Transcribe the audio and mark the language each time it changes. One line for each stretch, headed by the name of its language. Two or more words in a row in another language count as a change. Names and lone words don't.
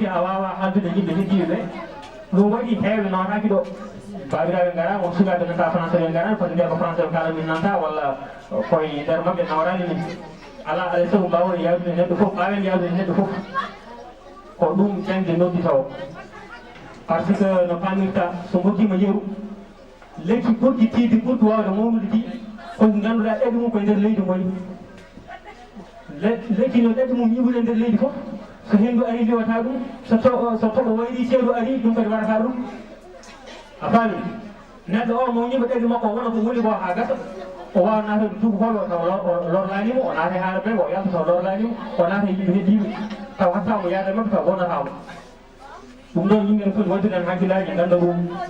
Fula: a wawa haldude yimɓe heddiɓe ɓe ɗum waɗi heewɓe nawataki ɗo babiraɓe gara won sukaɓe nanta français ɓe garani foti nder ko français ɓe kala min nanta walla koye nder mabɓe nawrani min ala alay saago mbawde yawdude neɗɗo foof mbawen yawdude neɗɗo foof ko ɗum jangde noddita o
French: par ce que
Fula: no pamirta so gokkima yeeru lekki ɓurɗi tiide ɓurɗi wawde mawnude ɗi kono ganduɗa ɗeɗe mum koye nder leydi goni lekki no ɗeɗe mum yiɓude nder leydi foof so hendu ari liwata ɗum so toɓo wayri ceeɗu ari ɗum kadi waɗata ɗum a faami neɗɗo o mo ñiɓa ɗeɗe makko wona ko woni ko ha gasa o wawa natade duuɓi hoɗo taw lorlanimo o naata haala ɓe o yalta taw lorlanimo o naata yimɓe heddiɓe taw hattamo yaade mabɓe taw wonatamo ɗum ɗon yimɓe ne foti wadduɗen hakkillaji ganda ɗum